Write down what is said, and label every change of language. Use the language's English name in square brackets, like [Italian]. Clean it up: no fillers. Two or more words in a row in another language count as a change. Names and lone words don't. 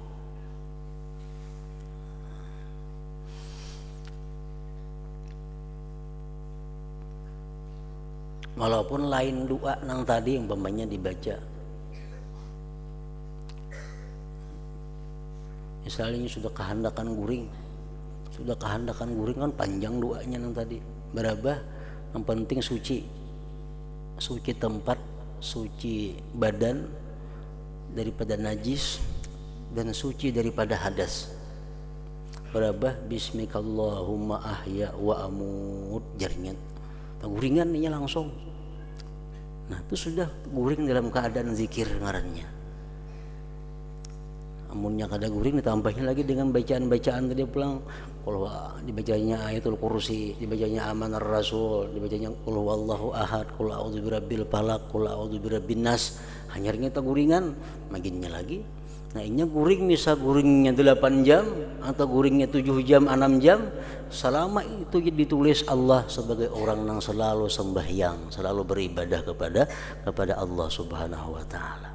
[Banjar] Walaupun lain doa nang tadi yang umpamanya dibaca, misalnya sudah kehendakan guring kan panjang doanya nang tadi. Berapa? Yang penting suci tempat, suci badan daripada najis dan suci daripada hadas. Berapa? [Arabic] باسمك اللهم أحيا وأموت, [Banjar] jaringan guringan ini langsung. Nah itu sudah guring dalam keadaan zikir ngarannya. Amunnya kada guring ditambahnya lagi dengan bacaan-bacaan tadi pulang. Kalau dibacanya ayatul kursi, dibacanya amanar rasul, dibacanya [Arabic] قل هو الله أحد, قل أعوذ برب الفلق, قل أعوذ برب الناس, [Banjar] hanyarnya ta guringan maginnya lagi. Nah ini guring, misal guringnya 8 jam atau guringnya 7 jam 6 jam, selama itu ditulis Allah sebagai orang yang selalu sembahyang, selalu beribadah kepada Allah [Arabic] سبحانه وتعالى.